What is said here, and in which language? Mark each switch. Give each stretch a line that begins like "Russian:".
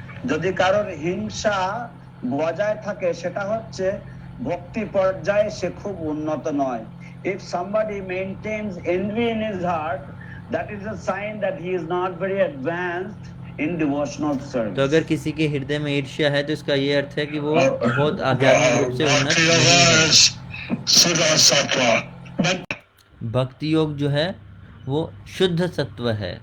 Bangla: যদি কারোর হিংসা বজায় থাকে সেটা হচ্ছে ভক্তি পর্যায়ে সে খুব উন্নত নয়।
English: If somebody maintains envy in his heart, that is a sign that he is not very advanced in devotional service.
Hindi: तो अगर किसी के हृदय में ईर्ष्या है तो इसका ये अर्थ है कि वो बहुत आध्यात्मिक रूप से उन्नत नहीं है। भक्ति योग जो है वो शुद्ध सत्व है।